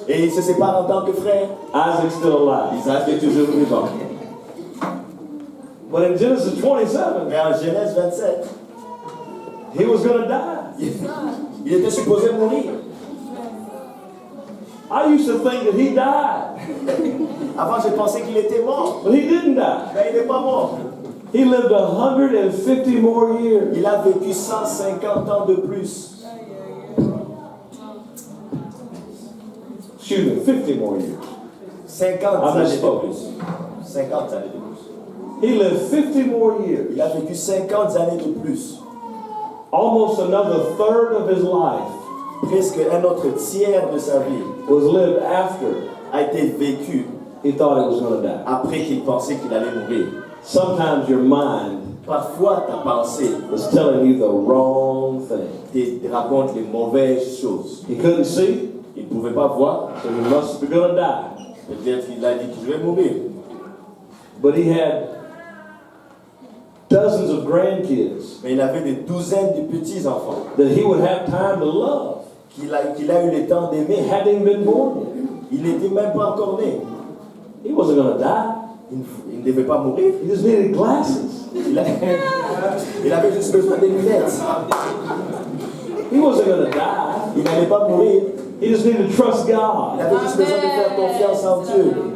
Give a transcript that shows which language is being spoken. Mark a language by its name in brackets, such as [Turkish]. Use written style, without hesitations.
[French] et ils se séparent en tant que frères. [English] Isaac's still alive. [French] Isaac est toujours vivant. [English] But in Genesis 27, [French] Mais en Genèse 27, [English] he was going to die. [French] il était supposé mourir. [English] I used to think that he died, [French] Avant, je pensais qu'il était mort, [English] but he didn't die. [French] mais il n'est pas mort. [English] He lived 150 more years. [French] Il a vécu 150 ans de plus. [English] Excuse me, 50 more years. [French] 50 Ah, mais années c'est de pas- plus. 50 années de plus. [English] He lived 50 more years. [French] Il a vécu 50 années de plus. [English] Almost another third of his life [French] Presque un autre tiers de sa vie [English] was lived after [French] a été vécu [English] he thought he was going to die. [French] après qu'il pensait qu'il allait mourir. [English] Sometimes your mind [French] Parfois, ta pensée [English] is telling you the wrong thing. [French] te raconte les mauvaises choses. [English] He couldn't see, [French] Il ne pouvait pas voir. [English] so he must be going to die. [French] Peut-être qu'il a dit que je vais mourir. [English] But he had dozens of grandkids [French] Mais il avait des douzaines de petits-enfants [English] that he would have time to love. [French] qu'il a eu le temps [English] He [French] d'aimer. [English] hadn't even been born yet. [French] Il n'était même pas encore né. [English] He wasn't going to die. [French] Il ne devait pas mourir. [English] He just needed glasses. [French] Il avait juste besoin des lunettes. [English] He wasn't going to die. [French] Il n'allait pas mourir. [English] He just needed to trust [French] Il [English] God. [French] avait juste besoin de faire confiance en Dieu.